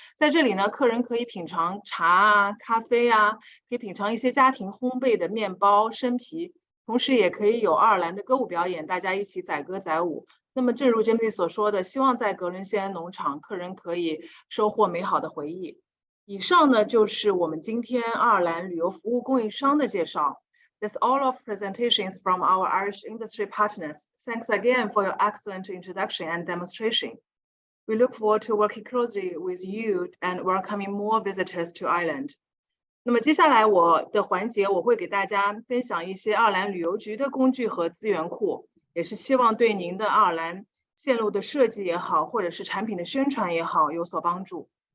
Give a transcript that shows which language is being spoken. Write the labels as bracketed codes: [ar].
[zh] 在这里呢，客人可以品尝茶啊、咖啡啊，可以品尝一些家庭烘焙的面包、生皮，同时也可以有爱尔兰的歌舞表演，大家一起载歌载舞。那么正如 James 所说的，希望在格伦谢恩农场，客人可以收获美好的回忆。以上呢就是我们今天爱尔兰旅游服务供应商的介绍。 [en] That's all of presentations from our Irish industry partners. Thanks again for your excellent introduction and demonstration. We look forward to working closely with you and welcoming more visitors to Ireland. [zh] 那么接下来我的环节，我会给大家分享一些爱尔兰旅游局的工具和资源库，也是希望对您的爱尔兰线路的设计也好，或者是产品的宣传也好有所帮助。